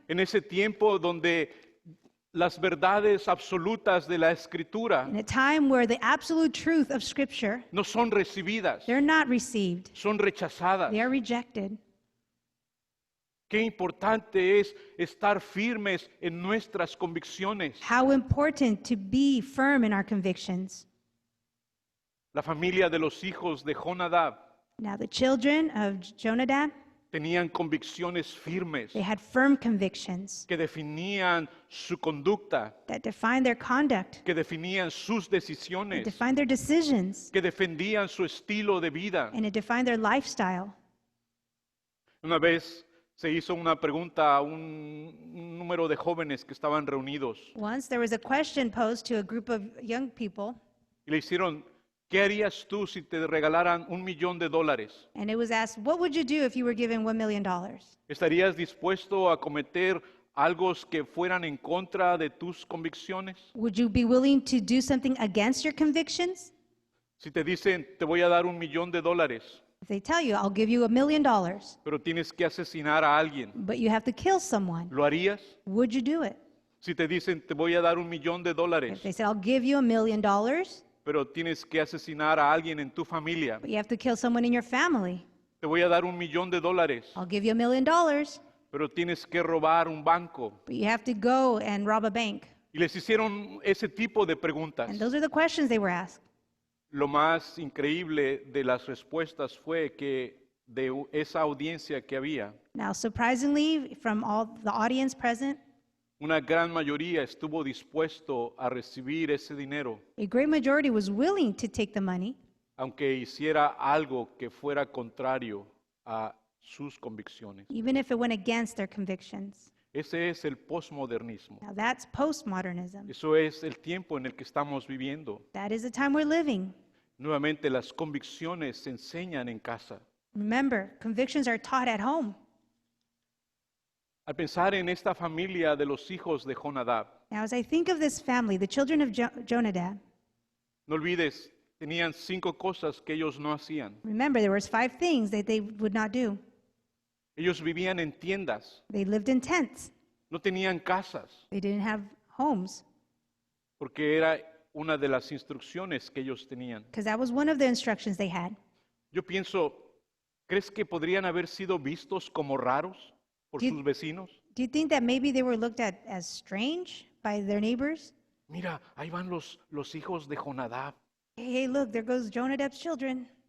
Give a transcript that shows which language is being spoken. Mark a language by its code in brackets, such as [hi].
[es] En ese tiempo donde las verdades absolutas de la Escritura [en] In a time where the absolute truth of Scripture, [es] no son recibidas, [en] they're not received, [es] son rechazadas. [en] they are rejected. [es] Qué importante es estar firmes en nuestras convicciones. [en] How important to be firm in our convictions. [es] La familia de los hijos de Jonadab [en] Now, the children of Jonadab, [es] tenían convicciones firmes [en] they had firm convictions [es] que definían su conducta, [en] that defined their conduct, [es] que definían sus [en] that [es] decisiones, [en] defined their decisions, [es] que defendían su estilo de vida. [en] and it defined their lifestyle. [es] Una vez se hizo una pregunta a un número de jóvenes que estaban reunidos [en] Once there was a question posed to a group of young people, [es] y le hicieron, ¿qué harías tú si te regalaran $1,000,000? [en] and it was asked, what would you do if you were given $1 million? [es] ¿Estarías dispuesto a cometer algo que fueran en contra de tus convicciones? [en] Would you be willing to do something against your convictions? [es] Si te dicen, te voy a dar $1,000,000, [en] If they tell you, I'll give you $1 million, [es] pero tienes que asesinar a alguien, [en] but you have to kill someone, [es] ¿lo harías? [en] would you do it? [es] Si te dicen, te voy a dar $1,000,000, [en] If they said, I'll give you $1 million, [es] pero tienes que asesinar a alguien en tu familia, [en] but you have to kill someone in your family, [es] te voy a dar $1,000,000, [en] I'll give you $1 million, [es] pero tienes que robar un banco. [en] but you have to go and rob a bank. [es] Y les hicieron ese tipo de preguntas. [en] And those are the questions they were asked. [es] Lo más increíble de las respuestas fue que de esa audiencia que había, [en] Now, surprisingly, from all the audience present, [es] una gran mayoría estuvo dispuesto a recibir ese dinero, [en] a great majority was willing to take the money, [es] aunque hiciera algo que fuera contrario a sus convicciones. [en] even if it went against their convictions. [es] Ese es el posmodernismo. [en] Now, that's postmodernism. [es] Eso es el tiempo en el que estamos viviendo. [en] That is the time we're living. [es] Nuevamente, las convicciones se enseñan en casa. [en] Remember, convictions are taught at home. [es] Al pensar en esta familia de los hijos de Jonadab, [en] Now, as I think of this family, the children of Jonadab, [es] no olvides, tenían 5 cosas que ellos no hacían. [en] remember there was 5 things that they would not do. [es] Ellos vivían en tiendas, [en] They lived in tents. [es] no tenían casas, [en] They didn't have homes [es] porque era una de las instrucciones que ellos tenían. [en] because that was one of the instructions they had. [es] Yo pienso, ¿crees que podrían haber sido vistos como raros por [en] Did- [es] sus vecinos? [en] Do you think that maybe they were looked at as strange by their neighbors? [es] Mira, ahí van los hijos de Jonadab. [en] Hey, look, there goes Jonadab's children.